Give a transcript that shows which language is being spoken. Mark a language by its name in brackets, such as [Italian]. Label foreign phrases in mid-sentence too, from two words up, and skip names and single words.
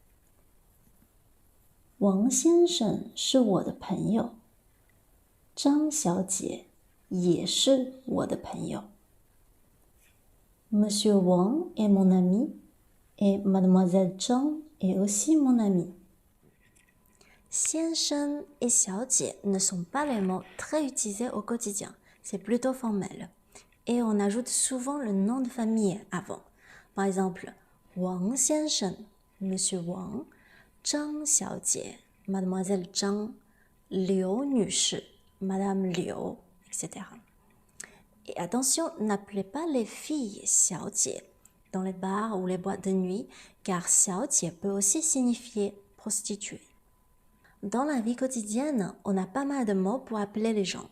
[Chinese] 王先生是我的朋友。张小姐也是我的朋友。 [French] Monsieur Wang est mon ami Et Mademoiselle Zhang est aussi mon amie. 先生 et 小姐 ne sont pas les mots très utilisés au quotidien. C'est plutôt formel. Et on ajoute souvent le nom de famille avant. Par exemple, Wang 先生 Monsieur Wang, 张小姐 Mademoiselle Zhang, Liu 女士 Madame Liu, etc. Et attention, n'appelez pas les filles 小姐 dans les bars ou les boîtes de nuit, car 小姐 peut aussi signifier prostituée. Dans la vie quotidienne, on a pas mal de mots pour appeler les gens.